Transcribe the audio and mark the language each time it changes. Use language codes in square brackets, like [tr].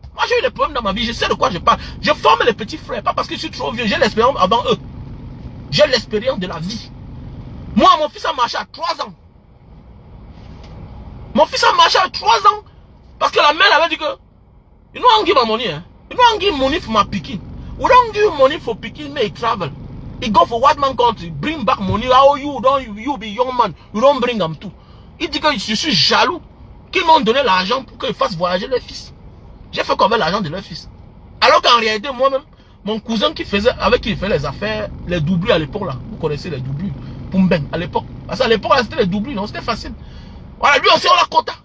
[fr] Moi j'ai eu des problèmes dans ma vie, je sais de quoi je parle. Je forme les petits frères, pas parce que je suis trop vieux, j'ai l'expérience avant eux. J'ai l'expérience de la vie. Moi, mon fils a marché à 3 ans. Mon fils a marché à 3 ans. Parce que la mère avait dit que [en] you don't give my money, [fr] hein? [en] You don't give money for my picking. We don't give money for picking, make travel. He go for white man country, bring back money. How you be young man, you don't bring them too. [fr] Il dit que je suis jaloux qu'ils m'ont donné l'argent pour qu'ils fassent voyager leur fils. J'ai fait quoi avec l'argent de leur fils? Alors qu'en réalité, moi-même, mon cousin avec qui il fait les affaires, les doublures à l'époque là, vous connaissez les doublures, Pumbeng à l'époque. Parce qu'à l'époque c'était les doublures, non, c'était facile. Voilà, lui aussi on l'a quota.